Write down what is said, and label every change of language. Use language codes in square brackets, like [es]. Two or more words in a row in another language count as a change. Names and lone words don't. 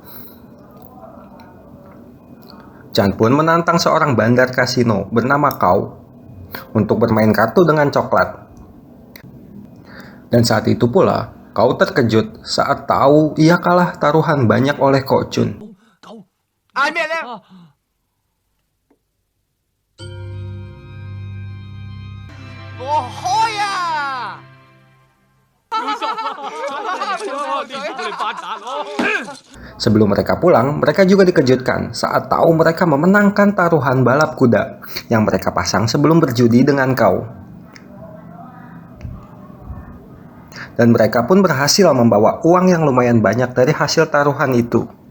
[id] Chan pun menantang seorang bandar kasino bernama Kau untuk bermain kartu dengan coklat. Dan saat itu pula, Kau terkejut saat tahu ia kalah taruhan banyak oleh Kok Chun. [yue] 嗌咩咧？我開啊！ [id] Sebelum mereka pulang, mereka juga dikejutkan saat tahu mereka memenangkan taruhan balap kuda yang mereka pasang sebelum berjudi dengan Kau. Dan mereka pun berhasil membawa uang yang lumayan banyak dari hasil taruhan itu.